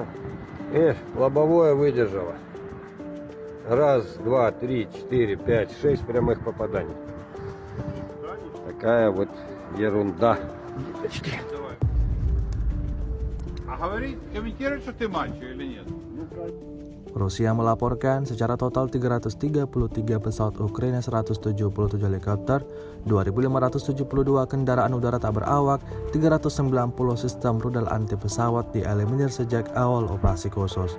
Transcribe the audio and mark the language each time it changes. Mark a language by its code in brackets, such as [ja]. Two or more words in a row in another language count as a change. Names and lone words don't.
[ru] Лобовое выдержало. Раз, два, три, четыре, пять, 6 прямых попаданий. Такая вот ерунда. А говорит, комментирует, что ты мальчик или нет? [id] Rusia melaporkan secara total 333 pesawat Ukraina, 177 helikopter, 2.572 kendaraan udara tak berawak, 390 sistem rudal anti pesawat dieliminir sejak awal operasi khusus.